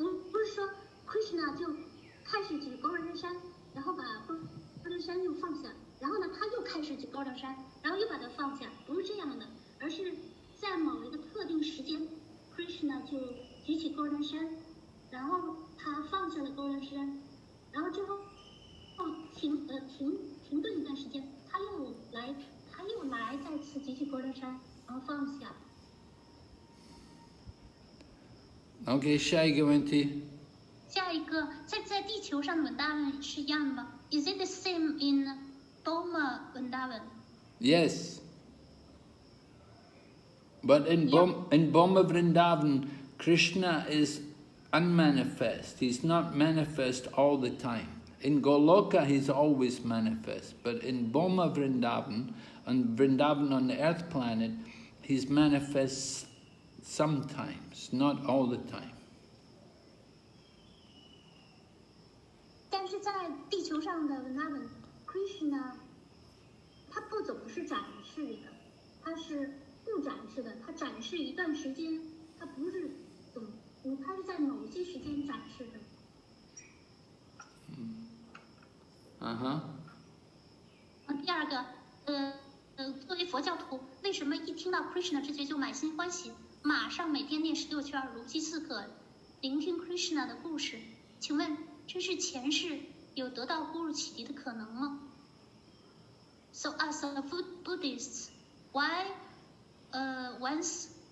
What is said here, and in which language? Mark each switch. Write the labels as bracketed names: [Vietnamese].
[Chinese] 不是说 Krishna 就开始举高人山，然后把高人山又放下，然后呢他又开始举高人山，然后又把它放下，不是这样的，而是在某一个特定时间 ，Krishna 就举起高人山，然后他放下了高人山，然后之后停顿一段时间，他又来再次举起高人山，然后放下。 Okay, 下一个问题。下一个，在地球上的文达文是一样的吗 ？ [English] Is it the same in Boma Vrindavan? Yes. But in Boma Vrindavan, Krishna is unmanifest. He's not manifest all the time. In Goloka, he's always manifest. But in Boma Vrindavan, on Vrindavan on the earth planet, he's manifest sometimes, not all the time. [Chinese] 但是在地球上的 Krishna， 他不总是展示的，他是不展示的，他展示一段时间，他不是他是在某些时间展示的。第二个，作为佛教徒，为什么一听到 Krishna 之觉就满心欢喜，马上每天念16圈，如饥似渴，聆听 Krishna 的故事？请问这是前世有得到 Guru 启迪的可能吗 ？ [English] So as a Buddhist, why once